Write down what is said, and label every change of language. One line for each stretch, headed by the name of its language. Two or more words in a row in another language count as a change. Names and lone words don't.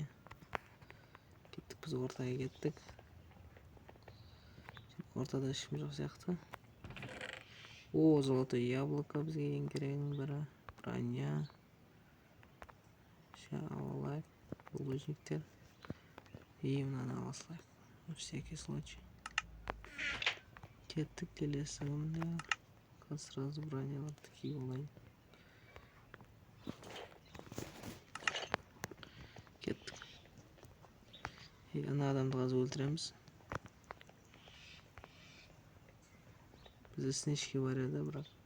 Kazakh: Кеттік, біз ортаға кеттік. Ортада ешкім жоқ сияқты. О,
Russian: золотое яблоко
Kazakh: бізге ең керегінің бірі. Броня. Алайық. Булыжниктер. И мынаны аласылайық.
Russian: На всякий случай.
Kazakh: Кеттік келесі күнде. Қазір сразу броняларды киіп алайын. Кеттік. Ана адамды қазір өлтіреміз. Бізде снежки бар еді, бірақ.